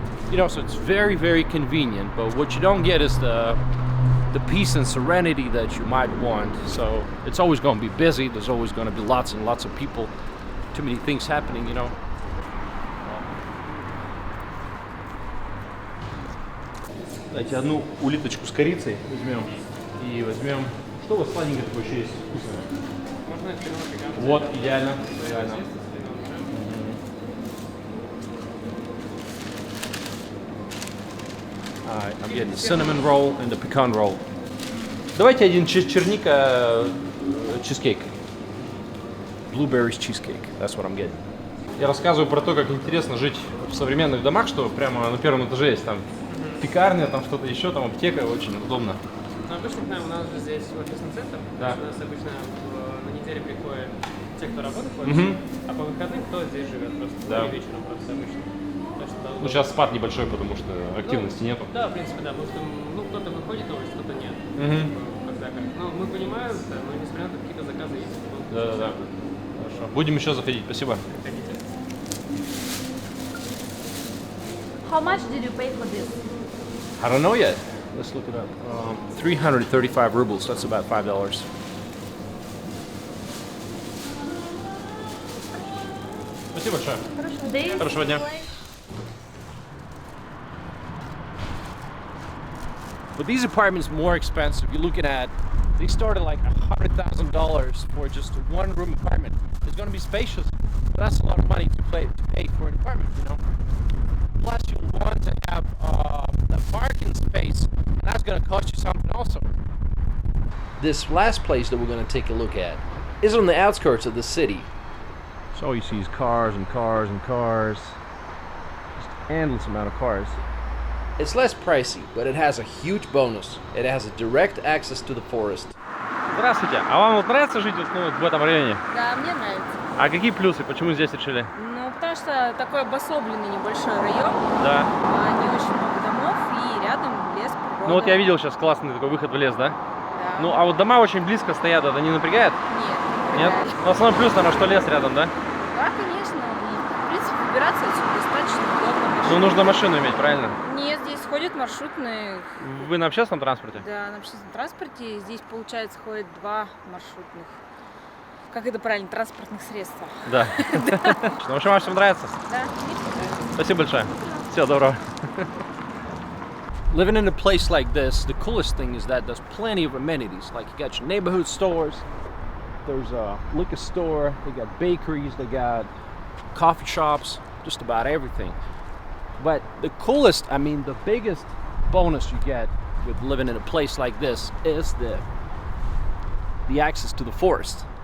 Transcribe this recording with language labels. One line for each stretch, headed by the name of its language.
English: You know, so it's very, very convenient, but what you don't get is the peace and serenity that you might want. So it's always going to be busy. There's always going to be lots and lots of people. Too many things happening, you know.
Russian: Давайте одну улиточку с корицей возьмем и возьмем. Что у вас сладенькое такое еще есть? Вкусное? Вот, идеально, идеально.
English: I'm getting the cinnamon roll and the pecan roll.
Russian: Давайте один черника cheesecake.
English: Blueberries cheesecake. That's what I'm getting.
Russian: Я рассказываю про то, как интересно жить в современных домах, что прямо на первом этаже есть там пекарня, там что-то еще, там аптека, очень удобно. Ну, обычно к нам у нас же здесь офисный центр. Да. У нас обычно на неделе приходят те, кто работает в офисе, а по выходным кто здесь живет просто. Да. И вечером просто обычно. Так что, Ну, сейчас спад небольшой, потому что активности нету. Да, в принципе, да, потому что ну, кто-то выходит на улицу, кто-то нет. Когда как. Ну, мы понимаем, да, но несмотря на то, какие-то заказы есть. Да. Хорошо. Будем еще заходить, спасибо. Приходите.
English: How much did you pay for this? I don't know yet. Let's look it up. 335 rubles, that's about $5.
Russian: Спасибо большое.
English: This
Russian: Хорошего дня.
English: But these apartments more expensive. You're looking at, they start at like $100,000 for just a one-room apartment. It's going to be spacious, but that's a lot of money to pay for an apartment, you know. Plus, you want to have a parking space, and that's going to cost you something also. This last place that we're going to take a look at is on the outskirts of the city. So all you see is cars and cars and cars. Just endless amount of cars. It's less pricey, but it has a huge bonus. It has a direct access to the forest.
Russian: Здравствуйте. А вам вот нравится жить в этом районе? Да, мне нравится. А какие плюсы? Почему здесь решили? Ну, потому что такой обособленный небольшой район, Да. не очень много домов и рядом лес, природа. Ну вот я видел сейчас классный такой выход в лес, да? Да. Ну а вот дома очень близко стоят, это не напрягает? Нет, Нет? напрягает. Ну, основной плюс, наверное, что лес рядом, да? Да, конечно. И, в принципе, выбираться отсюда достаточно удобно. Ну нужно машину иметь, правильно? Нет, здесь ходят маршрутные. Вы на общественном транспорте? Да, на общественном транспорте. Здесь, получается, ходят 2 маршрутных. Как это правильно? Транспортных средства. Да. Ну, в общем, вам всем нравится? Да, мне всё нравится. Спасибо большое. Всего доброго.
English: Living in a place like this, the coolest thing is that there's plenty of amenities. Like you got your neighborhood stores, there's a liquor store, they got bakeries, they got coffee shops, just about everything. But the coolest, I mean, the biggest bonus you get with living in a place like this is the access to the forest.